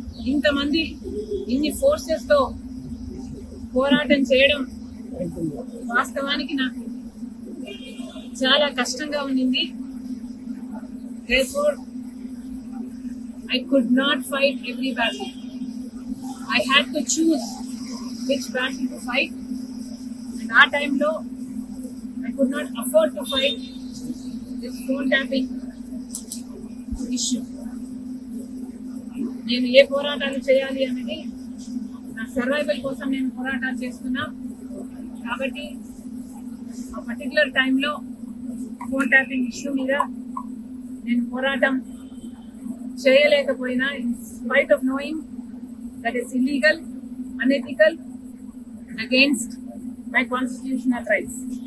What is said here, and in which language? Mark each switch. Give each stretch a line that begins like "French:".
Telugu: ఇంతమంది ఇన్ని ఫోర్సెస్ తో పోరాటం చేయడం వాస్తవానికి నాకు చాలా కష్టంగా ఉండింది.
English: Therefore, I could not fight every battle. I had to choose which battle to fight. And at time lo, I could not afford to fight this phone tapping issue.
Telugu: నేను ఏ పోరాటాలు చేయాలి అనేది నా సర్వైవల్ కోసం నేను పోరాటాలు చేస్తున్నా. కాబట్టి ఆ పర్టికులర్ టైంలో ఫోన్ ట్యాపింగ్ ఇష్యూ మీద నేను పోరాటం చేయలేకపోయినా,
English: In spite of knowing that is illegal, unethical, against my constitutional rights.